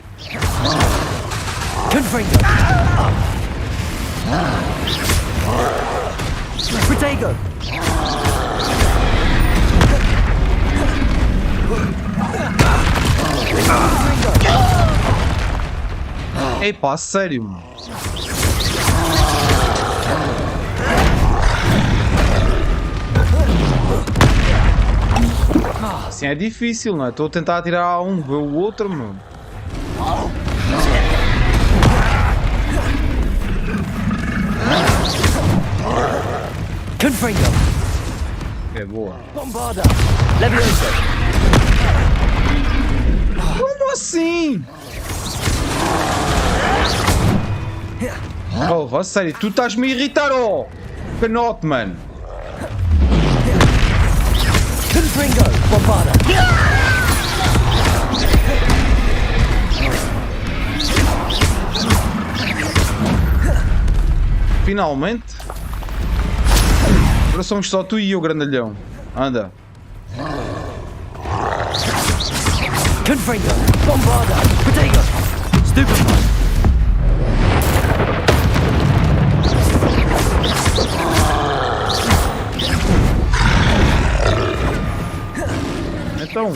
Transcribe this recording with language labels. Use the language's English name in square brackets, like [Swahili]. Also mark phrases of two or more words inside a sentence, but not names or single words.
[Latin] Confringo! Protego! [Portuguese] Ei pá, sério, mano. Assim é difícil, não é? Estou a tentar atirar um, ver o outro, meu. [Latin] Confringo! [Portuguese] É boa. [Latin] Bombarda! Leviosa! [Portuguese] Como assim? Oh, a sério, tu estás-me a irritar, oh! Canote, mano! [Latin] Confringo! Bombarda! [Portuguese] Finalmente? Agora somos só tu e eu, grandalhão. Anda. [Latin] Confringo! Bombarda! Protego! Stupefy! [Portuguese] Então.